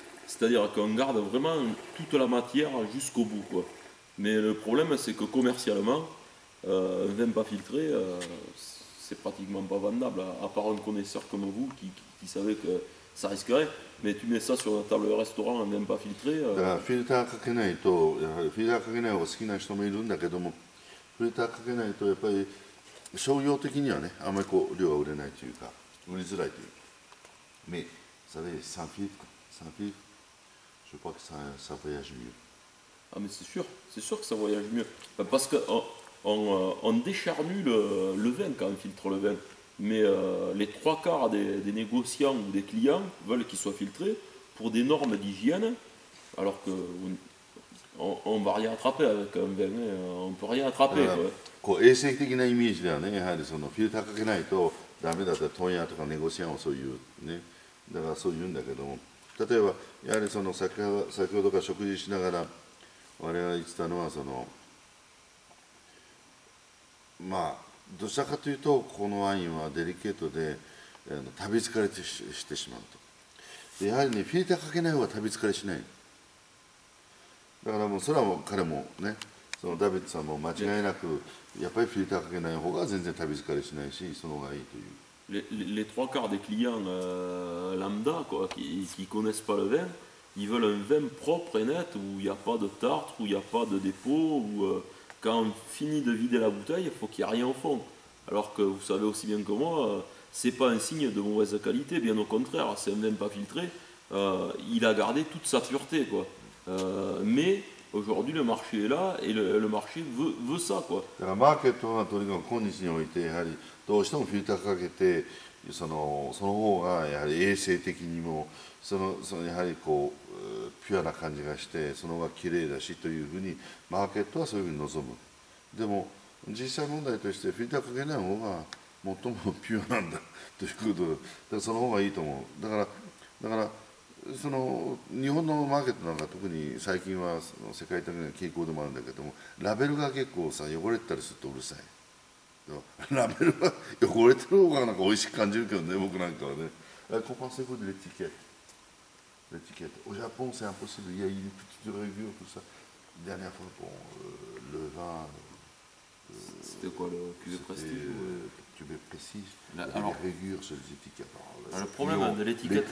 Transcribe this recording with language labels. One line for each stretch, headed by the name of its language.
French: C'est-à-dire qu'on garde vraiment toute la matière jusqu'au bout, quoi. Mais le problème, c'est que commercialement, un vin pas filtré, c'est pratiquement pas vendable, à part un connaisseur comme vous qui savait que ça risquerait. Mais tu mets ça sur la table de restaurant, un vin pas filtré.
Japanese: だからフィルターかけないと、やはりフィルターかけない方が好きな人もいるんだけども、フィルターかけないとやっぱり商業的にはね、あんまりこう量が売れないというか、売りづらいというか。
French: Mais vous savez, sans filtre, je crois que ça voyage mieux. Ah mais c'est sûr que ça voyage mieux. Parce qu'on décharnue le vin quand on filtre le vin. Mais les trois quarts des négociants ou des clients veulent qu'il soit filtré pour des normes d'hygiène, alors qu'on ne va rien attraper avec un vin, on ne peut rien attraper.
Japanese: こう衛生的なイメージではね、やはりそのフィルターかけないとダメだったら問屋とかネゴシアンをそういうね、だからそう言うんだけども、例えばやはりその先ほどから食事しながら我々が言ってたのはそのまあどちらかというとこのワインはデリケートで食べ疲れしてしまうと。でやはりねフィルターかけない方が食べ疲れしない。だからもうそれはもう彼もねそのダビッドさんも間違いなくやっぱりフィルターかけない方が全然食べ疲れしないしその方がいいという。
French: Les trois quarts des clients lambda quoi, qui connaissent pas le vin, ils veulent un vin propre et net où il n'y a pas de tartre, où il n'y a pas de dépôt, où quand on finit de vider la bouteille, il faut qu'il n'y ait rien au fond. Alors que vous savez aussi bien que moi, c'est pas un signe de mauvaise qualité, bien au contraire, c'est un vin pas filtré, il a gardé toute sa pureté quoi. Mais aujourd'hui le marché est là et le marché veut ça quoi.
Japanese: だからマーケットはとにかく今日においてやはりどうしてもフィルターかけてその方がやはり衛生的にもそのやはりこうピュアな感じがしてその方が綺麗だしというふうにマーケットはそういうふうに望む。でも実際問題としてフィルターかけない方が最もピュアなんだということで、だからその方がいいと思う。だからその日本のマーケットなんか特に最近は世界的な傾向でもあるんだけどもラベルが結構さ汚れてたりするとうるさい。ラベルが汚れてる方がなんか美味しく感じるけどね僕なんかはね。
French: Qu'en pensez-vous de l'étiquette? L'étiquette. Au Japon c'est impossible. Il y a une petite revue tout ça. Dernière fois pour le vin. C'était quoi le cuvée prestige cuvée prestige. Il y avait des rayures sur les étiquettes. Alors, le problème de l'étiquette.